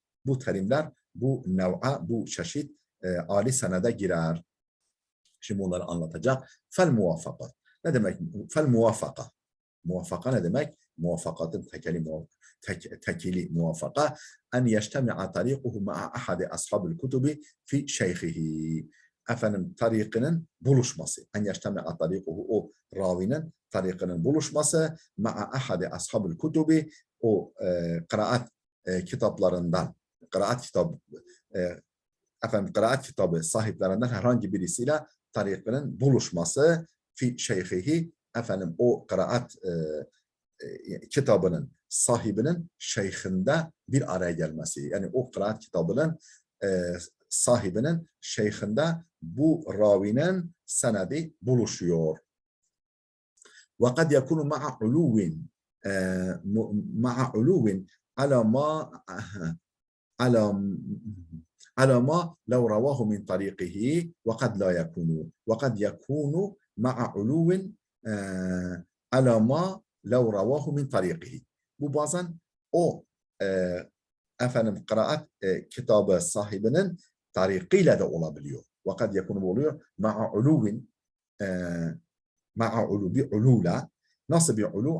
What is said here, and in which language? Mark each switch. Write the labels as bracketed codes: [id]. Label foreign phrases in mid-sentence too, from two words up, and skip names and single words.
[tr] Bu nev'a, bu çeşit âli senede girer. Şimdi bunları anlatacak. Fel-muvafakat. Ne demek? Fel-muvafaka. Muvafaka ne demek? Muvafakatın tekili muvafaka. [ar] أن يجتمع طريقه مع أحد أصحاب الكتب في شيخه. [tr] Efendim tarikinin buluşması. [ar] أن يجتمع طريقه, [tr] o ravinin tarikinin buluşması. [ar] مع أحد أصحاب الكتب, [tr] o kıraat kitaplarından, kıraat kitabı sahiplerinden herhangi birisiyle tarikinin buluşması [ar] في شيخه, [tr] efendim o kıraat kitabının sahibinin şeyhinde bir araya gelmesi. Yani o kıraat kitabının sahibinin şeyhinde bu ravinin senedi buluşuyor. [ar] وقد يكون مع علو على ما لو رواه من طريقه وقد لا يكون. وقد يكون مع علو على ما لو رواه من طريقه. [tr] Bu bazen o efendim kıraat kitabı sahibinin tarikiyle de olabiliyor. [ar] وقد يكون oluyor. مع علو bir ulula. [tr] Nasıl bir ulu?